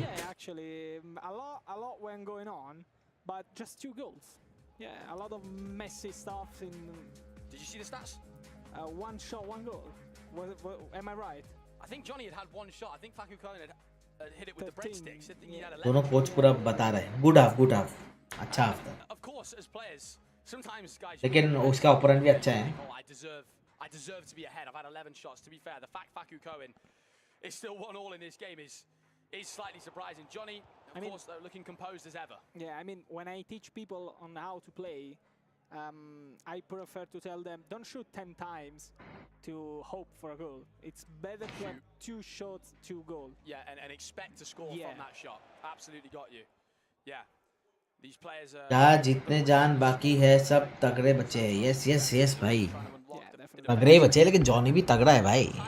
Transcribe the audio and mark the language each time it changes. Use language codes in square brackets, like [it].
[en] Yeah, actually a lot went going on, but just 2 goals. Yeah, a lot of messy stuff in. Did you see the stats? 1 shot, 1 goal. Am I right? I think Johnny had 1 shot. I think Faku Cohen had hit it with the breadsticks. I think he had 11. [hi] दोनों coach पूरा बता रहे हैं. [en] Good half. [hi] अच्छा half था. [en] Of course, as players, sometimes guys. [hi] लेकिन उसका opponent भी अच्छा है. [en] I deserve to be ahead. I've had 11 shots. To be fair, the fact Faku Cohen is still 1-1 in this game is slightly surprising. Johnny, of course, though, looking composed as ever. Yeah, I mean, when I teach people on how to play, I prefer to tell them, don't shoot 10 times to hope for a goal. It's better to have 2 shots, 2 goals. Yeah, and expect to score from that shot. Absolutely got you. Yeah. These players are... [hi] क्या जितने जान बाकी है सब तगड़े बच्चे हैं. Yes भाई. तगड़े बच्चे हैं लेकिन जॉनी भी तगड़ा है भाई.